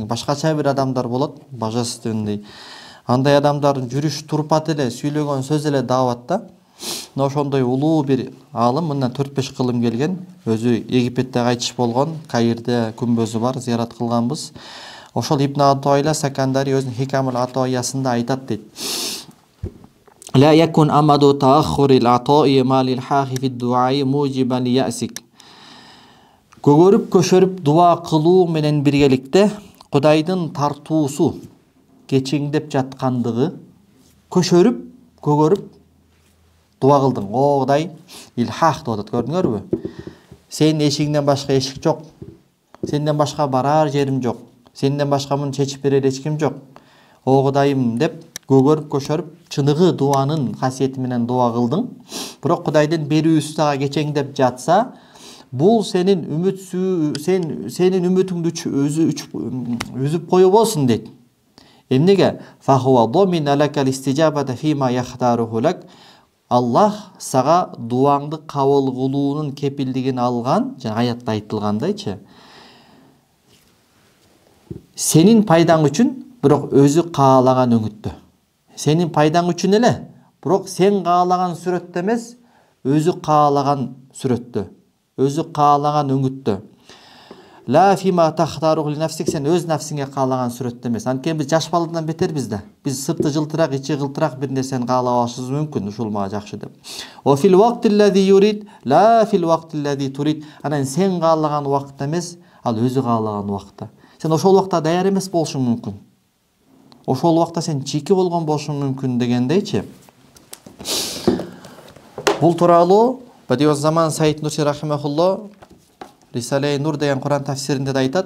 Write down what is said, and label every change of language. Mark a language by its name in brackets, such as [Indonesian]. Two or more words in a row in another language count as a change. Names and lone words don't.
[Kyrgyz] Башкача бир адамдар болот, божественный. Андай адамдардын жүрүш турпаты эле, сүйлөгөн сөз эле даават да. Ошондой улуу бир алым, мындан 4-5 кылым келген. Өзү Египетте кайтыш болгон, Каирде күмбөзү бар, зыярат кылганбыз. Ошол Ибн Атойла Сакандари өзүнүн Хикамул Атоясында айтат дейт. [Arabic] لا يكن أمد تأخر العطاء ما للحاخ في الدعاء موجبا ليأسك. [Kyrgyz] Көгөрүп көшөрүп дуа кылуу менен биргеликте Кудайдын тартуусу кечиңдеп жаткандыгы, көшөрүп, көгөрүп дуа кылдың. О Кудай, илхах деп атат, көрдүңөрбү? Сенин эшигиңден башка эшик жок. Сенден башка барар жерим жок. Сенден башка муну чечип берер эч ким жок. О Кудайым деп көгөрүп көшөрүп чыныгы дуанын касиети менен дуа кылдың. Бирок Кудайдын берүүсү дагы кечеңдеп жатса, бул сенин сенин үмүтүңдү үзүп коюп болсун дейт. Эмнеге? [Arabic] فهو ضامن لك الإجابة فيما يختاره لك. [Kyrgyz] Аллах сага дуаңды кабыл кылуунун кепилдигин алган, жана аятта айтылгандайчы. Сенин пайдаң үчүн, бирок өзү каалаган өңүттө. Сенин пайдаң үчүн эле, бирок сен каалаган сүрөттө эмес, өзү каалаган сүрөттө, өзү каалаган өңүттө. [Arabic] لا فيما تختاره لنفسك, [Kyrgyz] сен өз нафсиңе каалаган сүрөттө эмес. Анткени биз жаш баладан бетербиз да. Биз сырты жылтырак, ичи кылтырак бир нерсени каалап алышыбыз мүмкүн, ушул мага жакшы деп. [Arabic] وفي الوقت الذي يريد لا في الوقت الذي تريد. [Kyrgyz] Анан сен каалаган убакытта эмес, ал өзү каалаган убакытта. Сен ошол убакта даяр эмес болушуң мүмкүн. Ошол убакта сен чийки болгон болушуң мүмкүн дегендейчи. Бул тууралуу Бадиуззаман Саид Нурси рахимахулло Рисале Нур деген Куран тафсиринде да айтат.